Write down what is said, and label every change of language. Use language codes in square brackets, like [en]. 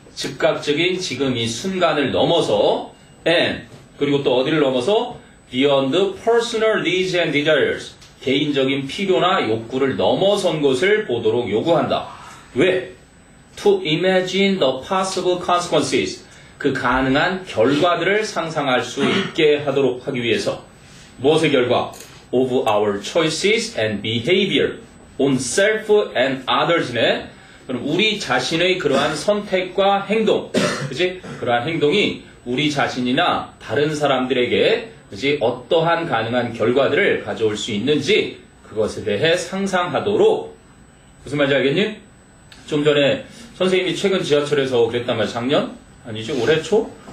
[ko] 즉각적인 지금 이 순간을 넘어서 and 그리고 또 어디를 넘어서 [en] beyond personal needs and desires. [ko] 개인적인 필요나 욕구를 넘어선 것을 보도록 요구한다. 왜? [en] To imagine the possible consequences. [ko] 그 가능한 결과들을 상상할 수 있게 하도록 하기 위해서. 무엇의 결과? [en] Of our choices and behavior on self and others네. [ko] 그럼 우리 자신의 그러한 선택과 행동, 그치? 그러한 행동이 우리 자신이나 다른 사람들에게, 그치? 어떠한 가능한 결과들을 가져올 수 있는지 그것에 대해 상상하도록. 무슨 말인지 알겠니? 좀 전에 선생님이 최근 지하철에서 그랬단 말이야. 작년? 아니지, 올해 초?